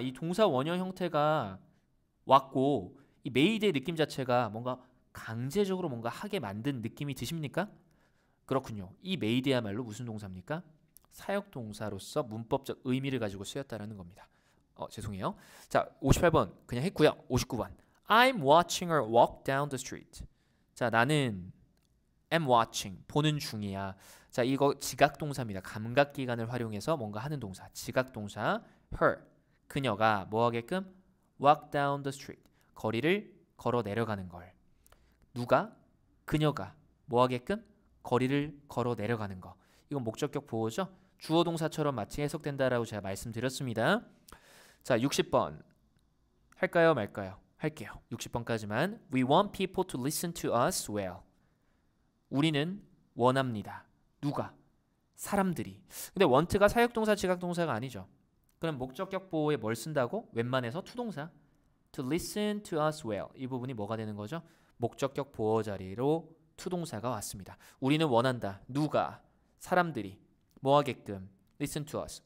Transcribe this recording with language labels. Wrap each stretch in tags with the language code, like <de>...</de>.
<ko>이 동사 원형 형태가 왔고 이 made의 느낌 자체가 뭔가 강제적으로 뭔가 하게 만든 느낌이 드십니까? 그렇군요. 이 made야말로 무슨 동사입니까? 사역동사로서 문법적 의미를 가지고 쓰였다는 겁니다. 죄송해요. 자, 58번 그냥 했고요. 59번.</ko> <en>I'm watching her walk down the street.</en> <ko>자, 나는 am watching, 보는 중이야. 자, 이거 지각동사입니다. 감각기관을 활용해서 뭔가 하는 동사. 지각동사 her. 그녀가 뭐 하게끔?</ko> <en>walk down the street.</en> <ko>거리를 걸어 내려가는 걸. 누가? 그녀가 뭐 하게끔? 거리를 걸어 내려가는 거. 이건 목적격 보호죠. 주어 동사처럼 마치 해석된다라고 제가 말씀드렸습니다. 자, 60번 할까요 말까요? 할게요. 60번까지만.</ko> <en>We want people to listen to us well.</en> <ko>우리는 원합니다. 누가? 사람들이. 근데 want가 사역동사 지각동사가 아니죠. 그럼 목적격 보호에 뭘 쓴다고? 웬만해서 투동사.</ko> <en>To listen to us well.</en> <ko>이 부분이 뭐가 되는 거죠? 목적격 보호 자리로 투동사가 왔습니다. 우리는 원한다. 누가? 사람들이 뭐 하게끔?</ko> <en>Listen to us.</en>